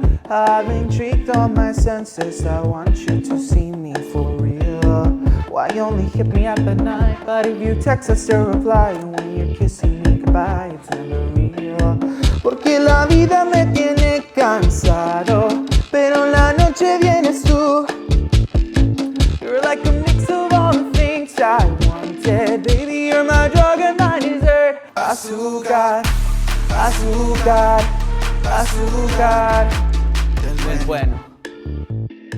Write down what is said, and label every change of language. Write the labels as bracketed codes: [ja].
[en] I've been tricked on my senses. I want you to see me for real. Why you only hit me up at night? But if you text, I still reply. And when you're kissing me goodbye, it's never real. [es] Porque la vida me tiene cansado, pero en la noche vienes tú. [en] You're like a mix of all the things I wanted. Baby, you're my drug and my dessert. [es] Azucar, azúcar, azúcar. Es bueno.